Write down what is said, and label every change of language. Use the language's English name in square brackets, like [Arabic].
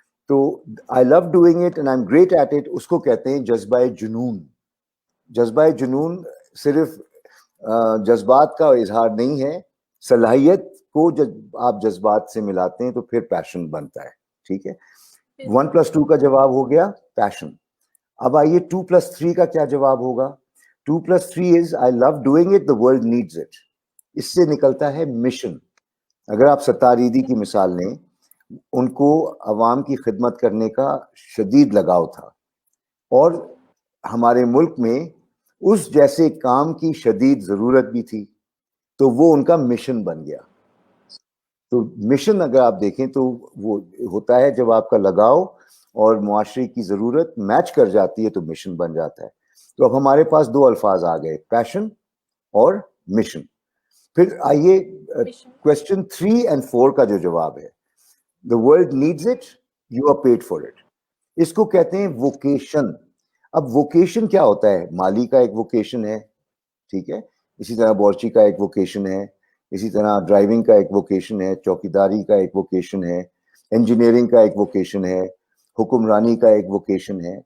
[English] تو I love doing it and I am great at it, [Urdu] اس کو کہتے ہیں جذبہ جنون. جذبہ جنون صرف جذبات کا اظہار نہیں ہے, صلاحیت کو جب آپ جذبات سے ملاتے ہیں تو پھر پیشن بنتا ہے. ٹھیک ہے, 1+2 کا جواب ہو گیا پیشن. اب آئیے 2+3 کا کیا جواب ہوگا. [English] 2+3 is I love doing it, the world needs it. [Urdu] اس سے نکلتا ہے مشن. اگر آپ ستاریدی کی مثال لیں, ان کو عوام کی خدمت کرنے کا شدید لگاؤ تھا اور ہمارے ملک میں اس جیسے کام کی شدید ضرورت بھی تھی, تو وہ ان کا مشن بن گیا. تو مشن اگر آپ دیکھیں تو وہ ہوتا ہے جب آپ کا لگاؤ اور معاشرے کی ضرورت میچ کر جاتی ہے تو مشن بن جاتا ہے. تو اب ہمارے پاس 2 الفاظ آ گئے, پیشن اور مشن. پھر آئیے کوسچن 3 اور 4 کا جو جواب ہے [English] the world needs it, you are paid for it. [Urdu] اس کو کہتے ہیں ووکیشن. اب ووکیشن کیا ہوتا ہے؟ مالی کا ایک ووکیشن ہے, ٹھیک ہے, اسی طرح بورچی کا ایک ووکیشن ہے, اسی طرح ڈرائیونگ کا ایک ووکیشن ہے, چوکیداری کا ایک ووکیشن ہے, انجینئرنگ کا ایک ووکیشن ہے, حکمرانی کا ایک ووکیشن ہے.